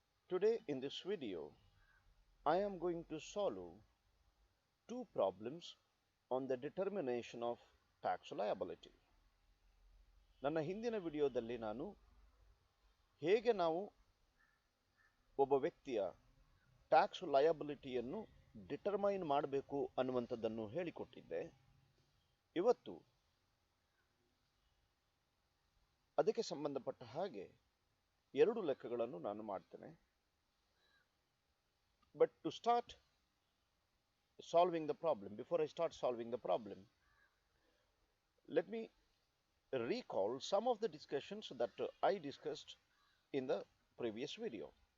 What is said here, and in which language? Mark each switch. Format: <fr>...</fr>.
<en>Today in this video I am going to solve two problems on the determination of tax liability.</en> <kn>ನನ್ನ ಹಿಂದಿನ ವಿಡಿಯೋದಲ್ಲಿ ನಾನು ಹೇಗೆ ನಾವು ಒಬ್ಬ ವ್ಯಕ್ತಿಯ ಟ್ಯಾಕ್ಸ್ ಲಯಬಿಲಿಟಿಯನ್ನು ಡಿಟರ್ಮೈನ್ ಮಾಡಬೇಕು ಅನ್ನುವಂಥದ್ದನ್ನು ಹೇಳಿಕೊಟ್ಟಿದ್ದೆ. ಇವತ್ತು ಅದಕ್ಕೆ ಸಂಬಂಧಪಟ್ಟ ಹಾಗೆ ಎರಡು ಲೆಕ್ಕಗಳನ್ನು ನಾನು ಮಾಡ್ತೇನೆ.</kn> <en>But to start solving the problem, before I start solving the problem, let me recall some of the discussions that I discussed in the previous video.</en>